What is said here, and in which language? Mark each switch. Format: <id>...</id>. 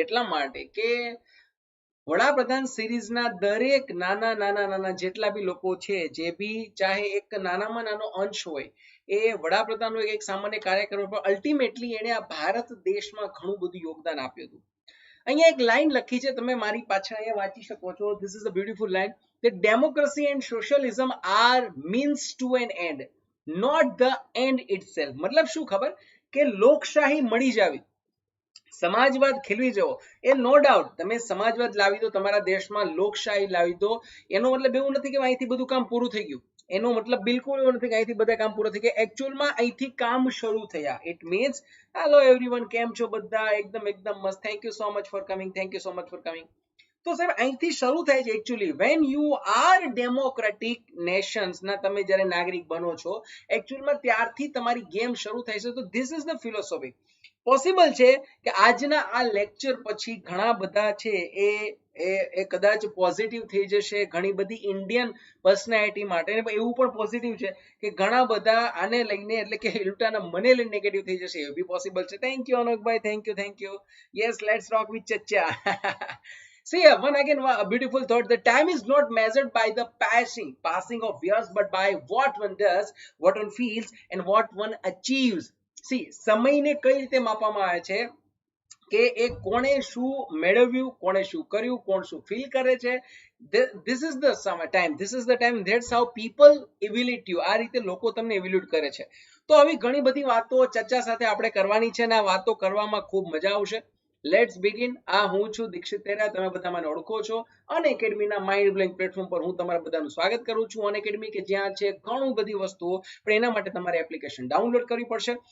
<gu>એટલા માટે કે વડાપ્રધાન સિરીઝના દરેક નાના નાના નાના જેટલા બી લોકો છે, જે બી ચાહે એક નાનામાં નાનો અંશ હોય, એ વડાપ્રધાન હોય એક સામાન્ય કાર્યકર, પણ અલ્ટિમેટલી એને આ ભારત દેશમાં ઘણું બધું યોગદાન આપ્યું હતું. અહીંયા એક લાઈન લખી છે, તમે મારી પાછળ અહીંયા વાંચી શકો છો.</gu> <en>This is a beautiful line. The democracy and socialism are means to an end, not the end itself.</en> <gu>મતલબ શું ખબર? કે લોકશાહી મળી જાવી, સમાજવાદ ખીલવી જવો, એ નો ડાઉટ તમે સમાજવાદ લાવી દો તમારા દેશમાં, લોકશાહી લાવી દો, એનો મતલબ એવું નથી કે અહીંથી બધું કામ પૂરું થઈ ગયું. એનો મતલબ બિલકુલ એવું નથી કે અહીંથી બધા કામ પૂરા થઈ ગયા. એકચ્યુઅલમાં અહીંથી કામ શરૂ થયા.</gu> <en>it means hello everyone,</en> <gu>કેમ છો બધા? એકદમ એકદમ મસ્ત.</gu> <en>Thank you so much for coming, thank you so much for coming.</en> <gu>તો સાહેબ અહીંથી શરૂ થાય છે actually.</gu> <en>when you are democratic nations</en> <gu>ના તમે જ્યારે નાગરિક બનો છો, એકચ્યુઅલમાં ત્યારથી તમારી ગેમ શરૂ થાય છે. તો</gu> <en>This is the philosophy.</en> <gu>Possible છે કે આજના આ લેક્ચર પછી ઘણા બધા છે એ કદાચ પોઝિટિવ થઈ જશે ઘણી બધી ઇન્ડિયન પર્સનાલિટી માટે. એવું પણ પોઝિટિવ છે કે ઘણા બધા આને લઈને એટલે કે ઉલટાના મને લઈને નેગેટિવ થઈ જશે, એવું બી પોસિબલ છે.</gu> <en>Thank you Anokbhai, thank you, thank you. Yes, let's rock with ચચ્ચા. See, one again, a beautiful thought. The time is not measured by the passing of years, but by what one does, what one feels, and what one achieves.</en> <gu>See, સમયને કઈ રીતે માપવામાં આવે છે કે એ કોણે શું મેળવ્યું, કોણે શું કર્યું, કોણ શું ફીલ કરે છે.</gu> <en>This is the time, this is the time, that's how people evaluate you.</en> <gu>આ રીતે લોકો તમને evaluate કરે છે. તો આવી ઘણી બધી વાતો ચર્ચા સાથે આપણે કરવાની છે, અને આ વાતો કરવામાં ખૂબ મજા આવશે.</gu> <en>Let's begin.</en> <gu>આ હું છું દીક્ષિત તેરા, તમે બધા મને ઓળખો છો. અનએકેડમીના માઇન્ડ બ્લોઇંગ પ્લેટફોર્મ પર હું તમારા બધાનું સ્વાગત કરું છું. અનએકેડમી કે જ્યાં છે ઘણું બધી વસ્તુઓ, પણ એના માટે તમારે એપ્લિકેશન ડાઉનલોડ કરવી પડશે.</gu>